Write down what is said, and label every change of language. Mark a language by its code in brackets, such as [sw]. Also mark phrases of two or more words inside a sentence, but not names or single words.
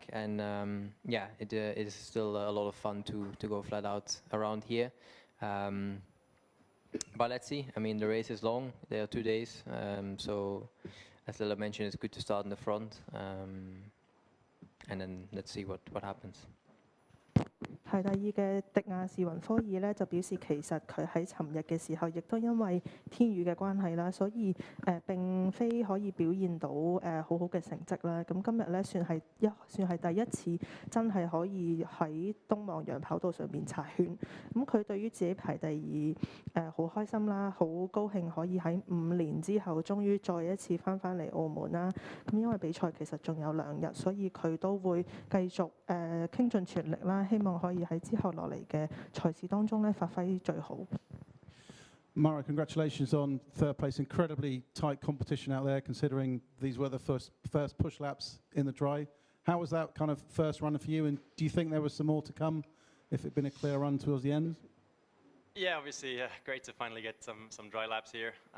[en] And yeah, it is still a lot of fun to go flat out around here. But let's see. I mean, the race is long. There are 2 days. So, as Lila mentioned, it's good to start in the front. And then let's see what happens. [yue] 排第二嘅迪亞士雲科爾咧就表示，其實佢喺尋日嘅時候，亦都因為天雨嘅關係啦，所以並非可以表現到好好嘅成績啦。咁今日咧算係第一次真係可以喺東望洋跑道上面擦圈。咁佢對於自己排第二好開心啦，好高興可以喺5年之後終於再一次翻嚟澳門啦。咁因為比賽其實仲有2日，所以佢都會繼續傾盡全力啦，希望可以喺之後落嚟嘅賽事當中咧發揮最好。 [en] Mara, congratulations on third place. Incredibly tight competition out there, considering these were the first push laps in the dry. How was that kind of first run for you, and do you think there was some more to come if it'd been a clear run towards the end? Yeah, obviously, great to finally get some dry laps here.